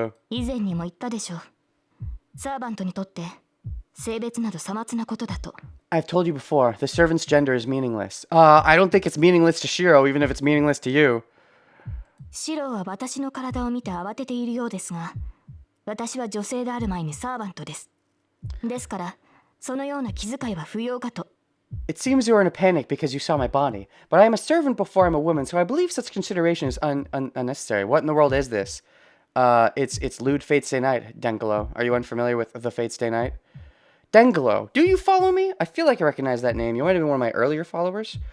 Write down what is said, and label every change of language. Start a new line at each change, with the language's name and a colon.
Japanese: 以前にも言ったでしょ。サーバントにとって性別などさまつなことだと。
English: I've told you before, the servant's gender is meaningless. I don't think it's meaningless to Shiro, even if it's meaningless to you.
Japanese: シロは私の体を見て慌てているようですが、私は女性である前にサーバントです。ですから、そのような気遣いは不要かと。
English: It seems you are in a panic because you saw my body, but I am a servant before I'm a woman, so I believe such consideration is unnecessary. What in the world is this? It's Lewd Fate Stay Night, Dengalo. Are you unfamiliar with the Fate Stay Night? Dengalo, do you follow me? I feel like I recognize that name. You might have been one of my earlier followers.